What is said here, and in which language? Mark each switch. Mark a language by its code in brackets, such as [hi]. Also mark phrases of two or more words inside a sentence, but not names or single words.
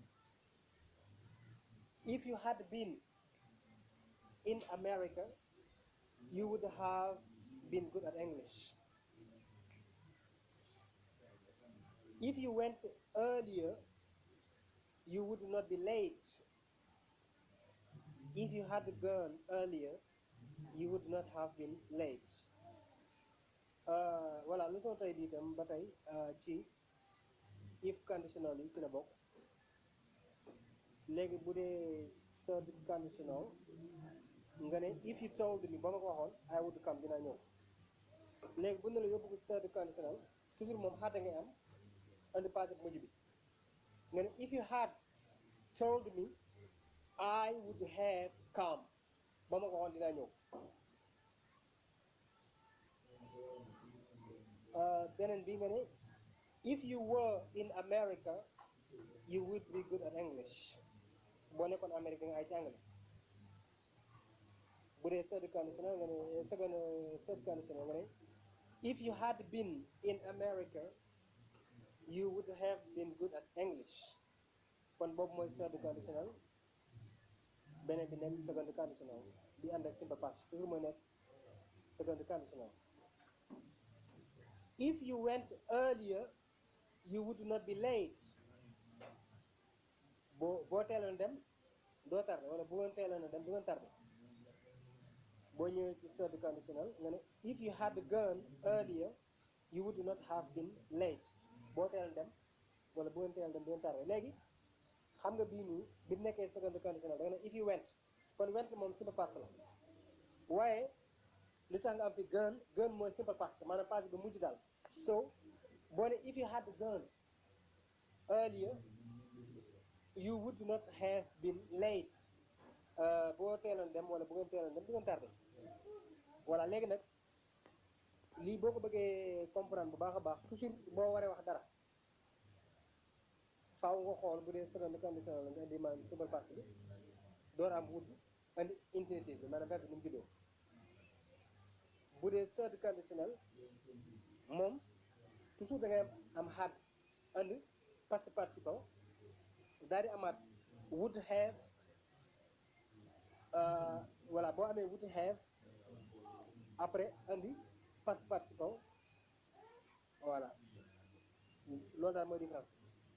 [en] If you had been in America, you would have been good at English. If you went earlier, you would not be late. If you had gone earlier, you would not have been late. [wo] Voilà leçon tey bi itam ba tey ci [en] if conditional [wo] yi ci la bokk. léegi bu dee [en] third conditional [wo] nga ne [en] if you told me [wo] ba ma ko waxoon [en] I would come [wo] dina ñëw. léegi bu ne la yóbbu ko [en] third conditional [wo] toujours moom xaata ngay am andi passé mujj bi nga ne [en] if you had told me I would have come [wo] ba ma ko waxoon dina ñëw. beneen bi nga ne [en] if you were in America you would be good at English [wo] boo nekkoon Amérique nga ay ci anglais. bu dee [en] third conditional [wo] nga ne [en] third conditional [wo] nga ne [en] if you had been in America you would have been good at English [wo] kon boobu mooy [en] third conditional [wo] beneen bi nekk [en] second conditional [wo] bi ànd ak [en] simple past [wo] toujours mooy nekk [en] second conditional. If you went earlier you would not be late [wo] boo teeloon dem doo tardé wala bu ngeen teeloon dem du ngeen tardé. boo ñëwee ci [en] third conditional [wo] nga ne [en] if you had gone earlier you would not have been late [wo] boo teeloon dem wala bu ngeen teeloon dem du ngeen tardé. léegi xam nga bii nii bi nekkee [en] second conditional [wo] da nga ne [en] if you went [wo] kon went moom [en] simple past [wo] la waaye li tax nga am fi gone mooy [en] simple past [wo] maanaam passé ba mujj daal. so boo ne [en] if you had gone earlier you would not have been late [wo] boo teeloon dem wala bu ngeen teeloon dem du ngeen tardé. voilà léegi nag lii boo ko bëggee comprendre bu baax a baax toujours boo waree wax dara faaw nga xool bu dee [en] second conditional [wo] la nga indi maanaam [en] simple past [wo] bi door am would indi infinitive bi maanaam verbe bi nu mu juddoo. bu dee [en] third conditional [wo] moom toujours da ngay am had andi [fr] passé participe [wo] daal di amaat [en] would have [wo] voilà boo amee would have après andi [fr] passé participe [wo] voilà loolu daal mooy différence.